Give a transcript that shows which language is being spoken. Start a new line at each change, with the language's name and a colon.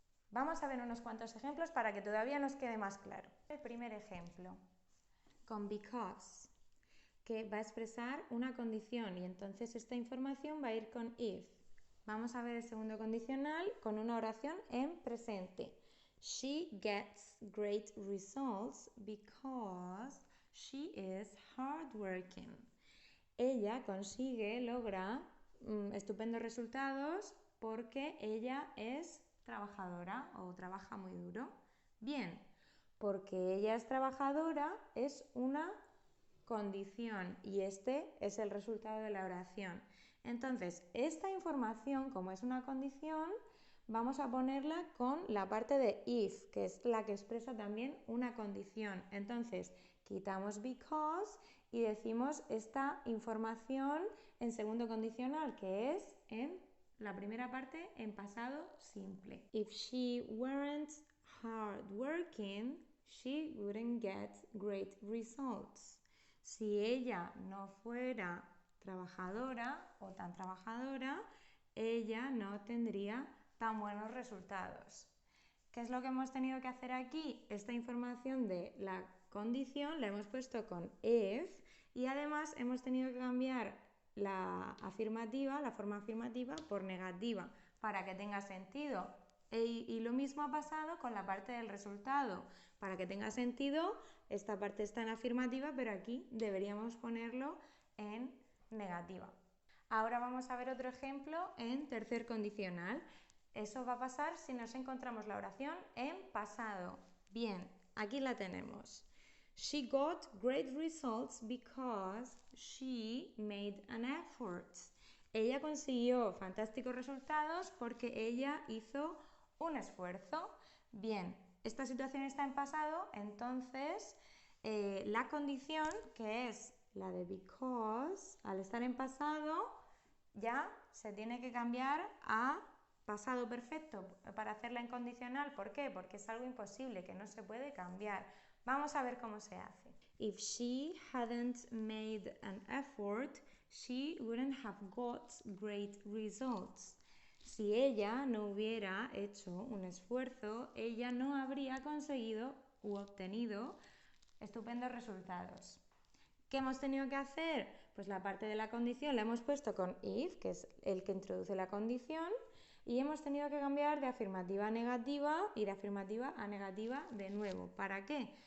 Spanish: Vamos a ver unos cuantos ejemplos para que todavía nos quede más claro. El primer ejemplo, con because, que va a expresar una condición y entonces esta información va a ir con if. Vamos a ver el segundo condicional con una oración en presente.
English: She gets great results because she is hardworking.
Spanish: Ella logra estupendos resultados porque ella es trabajadora o trabaja muy duro. Bien, porque ella es trabajadora es una condición y este es el resultado de la oración. Entonces, esta información, como es una condición, vamos a ponerla con la parte de if, que es la que expresa también una condición. Entonces, quitamos because y decimos esta información en segundo condicional, que es en la primera parte en pasado simple.
English: If she weren't hardworking, she wouldn't get great results.
Spanish: Si ella no fuera trabajadora o tan trabajadora, ella no tendría tan buenos resultados. ¿Qué es lo que hemos tenido que hacer aquí? Esta información de la condición la hemos puesto con if y además hemos tenido que cambiar la forma afirmativa por negativa para que tenga sentido. Y lo mismo ha pasado con la parte del resultado. Para que tenga sentido, esta parte está en afirmativa, pero aquí deberíamos ponerlo en negativa. Ahora vamos a ver otro ejemplo en tercer condicional. Eso va a pasar si nos encontramos la oración en pasado. Bien, aquí la tenemos.
English: She got great results because she made an effort.
Spanish: Ella consiguió fantásticos resultados porque ella hizo un esfuerzo. Bien, esta situación está en pasado, entonces la condición, que es la de because, al estar en pasado, ya se tiene que cambiar a pasado perfecto para hacerla en condicional. ¿Por qué? Porque es algo imposible, que no se puede cambiar. Vamos a ver cómo se hace.
English: If she hadn't made an effort, she wouldn't have got great results.
Spanish: Si ella no hubiera hecho un esfuerzo, ella no habría conseguido u obtenido estupendos resultados. ¿Qué hemos tenido que hacer? Pues la parte de la condición la hemos puesto con if, que es el que introduce la condición, y hemos tenido que cambiar de afirmativa a negativa y de afirmativa a negativa de nuevo. ¿Para qué?